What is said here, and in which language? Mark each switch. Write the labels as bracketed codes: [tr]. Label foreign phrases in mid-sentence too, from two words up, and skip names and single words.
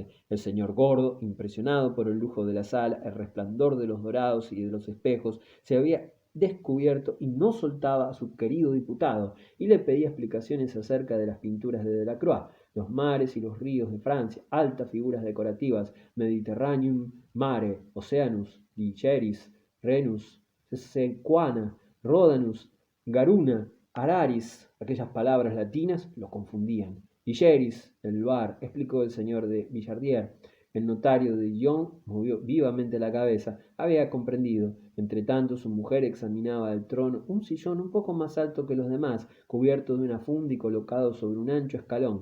[es] El señor gordo, impresionado por el lujo de la sala, el resplandor de los dorados y de los espejos, se había descubierto y no soltaba a su querido diputado, y le pedía explicaciones acerca de las pinturas de Delacroix, los mares y los ríos de Francia, altas figuras decorativas, [la] Mediterraneum mare, Oceanus, Ligeris, Renus, Sequana, Rodanus, Garuna, Araris. [es] Aquellas palabras latinas lo confundían. Ligeris, el bar, explicó el señor de Villardier. El notario de Dijon movió vivamente la cabeza. Había comprendido. Entretanto, su mujer examinaba del trono un sillón un poco más alto que los demás, cubierto de una funda y colocado sobre un ancho escalón.